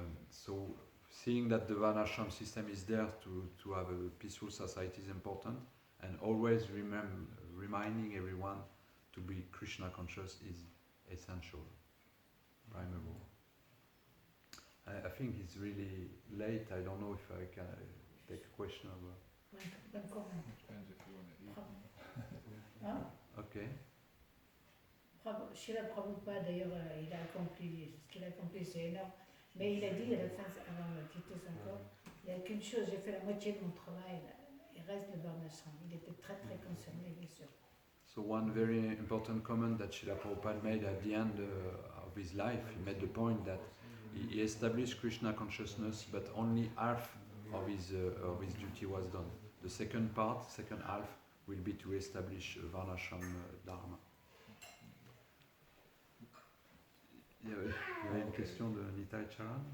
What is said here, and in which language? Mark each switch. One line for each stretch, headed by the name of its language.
English: So seeing that the Varnashram system is there to have a peaceful society is important, and always reminding everyone to be Krishna conscious is essential, primary. I think it's really late. I don't know if I can take a question.
French: Encore.
English: Depends if you want to eat.
French: Hein?
English: Okay.
French: Srila Prabhupada, d'ailleurs, il a accompli, ce qu'il a accompli, c'est énorme. Mais il a dit à la fin, avant de quitter son corps, il n'y a qu'une chose, j'ai fait la moitié de mon travail, il reste le varnashram. Il était très très concerné, bien sûr.
English: So one very important comment that Srila Prabhupada made at the end of his life, he made the point that he established Krishna consciousness, but only half of his duty was done. The second part, second half, will be to establish Varnashram Dharma.
French: Il y avait une question de Nitai Charan.